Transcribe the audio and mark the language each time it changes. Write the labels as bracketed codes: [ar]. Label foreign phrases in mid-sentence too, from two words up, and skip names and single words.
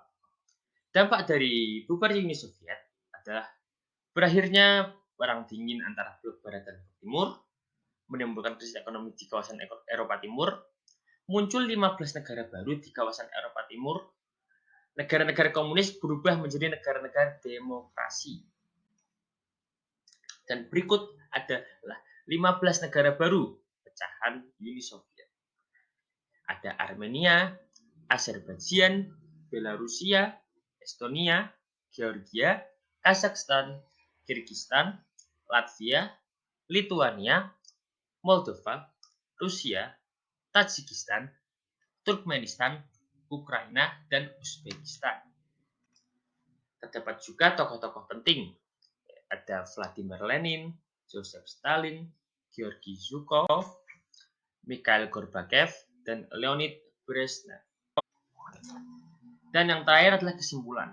[id] Dampak dari bubarnya Uni Soviet adalah berakhirnya Perang Dingin antara blok Barat dan blok Timur, menimbulkan krisis ekonomi di kawasan Eropa Timur, muncul 15 negara baru di kawasan Eropa Timur, negara-negara komunis berubah menjadi negara-negara demokrasi. Dan berikut adalah 15 negara baru pecahan Uni Soviet. Ada Armenia, Azerbaijan, Belarusia, Estonia, Georgia, Kazakhstan, Kirgistan, Latvia, Lituania, Moldova, Rusia, Tajikistan, Turkmenistan, Ukraina, dan Uzbekistan. Terdapat juga tokoh-tokoh penting. Ada Vladimir Lenin, Joseph Stalin, Georgi Zhukov, Mikhail Gorbachev, dan Leonid Brezhnev. Dan yang terakhir adalah kesimpulan.